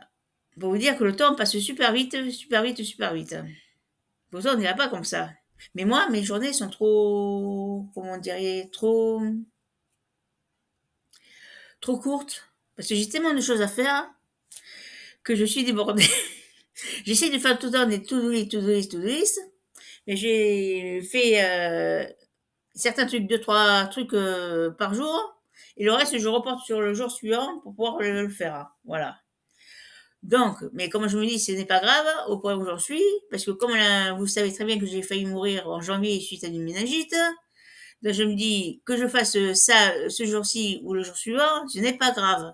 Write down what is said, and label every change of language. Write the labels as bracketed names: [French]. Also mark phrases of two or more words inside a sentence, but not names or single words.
[French] Pour vous dire que le temps passe super vite, super vite, super vite. Pourtant, on dirait pas comme ça. Mais moi, mes journées sont trop, comment on dirait, trop courtes. Parce que j'ai tellement de choses à faire que je suis débordée. J'essaie de faire tout le temps des [English] to-do list, to-do list, to-do list. [French] Mais j'ai fait certains trucs, deux, trois trucs par jour. Et le reste, je reporte sur le jour suivant pour pouvoir le faire. Voilà. Donc, mais comme je me dis, ce n'est pas grave au point où j'en suis, parce que comme vous savez très bien que j'ai failli mourir en janvier suite à une méningite, donc je me dis que je fasse ça ce jour-ci ou le jour suivant, ce n'est pas grave.